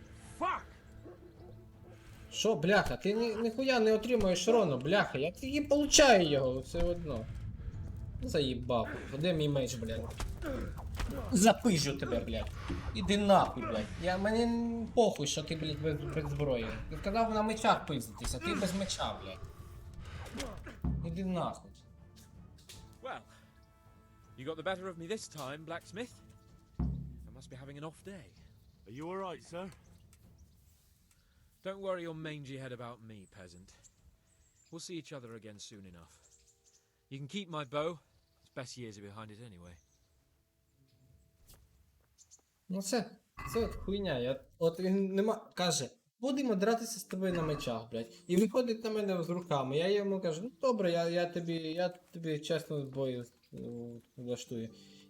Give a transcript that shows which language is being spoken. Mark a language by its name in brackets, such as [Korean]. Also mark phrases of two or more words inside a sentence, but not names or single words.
[Ukrainian] Що, бляха, ти ніхуя не отримуєш урону, бляха, я тільки получаю його все одно. Заїбав. Де мій меч, блядь? Запижу тебе, блядь. Іди нахуй, блядь. Мені похуй, що ти, блядь, без зброї. Ти сказав на мечах пиздитися, ти без меча, блядь. Іди нахуй. [English] Well, you got the better of me this time, blacksmith. I must be having an off day. Are you alright, sir? Don't worry your mangy head about me, peasant. We'll see each other again soon enough. You can keep my bow. Its best years are behind it anyway. [Ukrainian] Ну це хуйня. От він каже, будемо дратися з тобою на мечах, блядь. І виходить на мене з руками. Я йому кажу, ну добре, я тобі чесно бою влаштую.